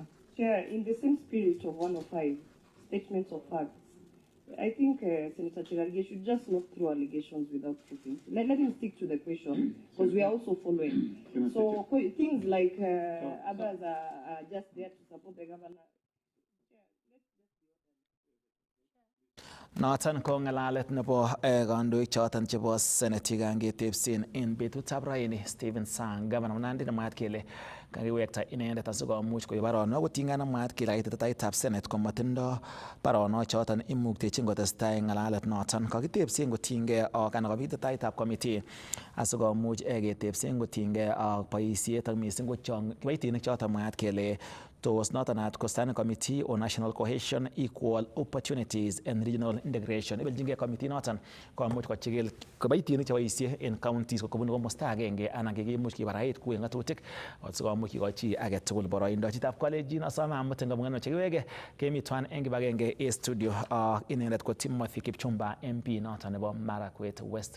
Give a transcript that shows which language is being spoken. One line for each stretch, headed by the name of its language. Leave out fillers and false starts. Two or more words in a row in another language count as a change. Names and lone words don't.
English: Chair, in the same spirit of 105, statements of facts, I think Senator Chiragye should just not throw allegations without proving. Let him stick to the question, because we are also following. So things like others are just there to support the governor.
Kalenjin: Noton ko ng'alalet nebo kandoik choton chebo Senate kangetebsen en betutab raini Stephen Sang, Governor Nandi, nemwaat kele kakiwekta inendet asikomuch koib baronok kotinygei ak mwaat kele kaititaitab Senate komatindo baronok choton imuktechin kotestai ng'alalet noton. Kakitebsen kotinygei ak anan kabititaitab committee asikomuch ketebsen kotinygei ak boisiet ak missing ko kiboitinik choton mwaat kele tos noton at
English: standing committee on national cohesion, equal opportunities and regional integration.
Kalenjin: Ibeljingei committee noton komuch kochigil kiboitinik cheboisie en counties kobun komosta agenge anan kikimuch kibarait ku en ng'atutik asikomuch kikochi age tugul boroindo. Chitab college asome amutin kamung'ano chekiwege kemi twan en kibagenge en studio inendet ko Timothy Kipchumba MP noton nebo Marakwet West.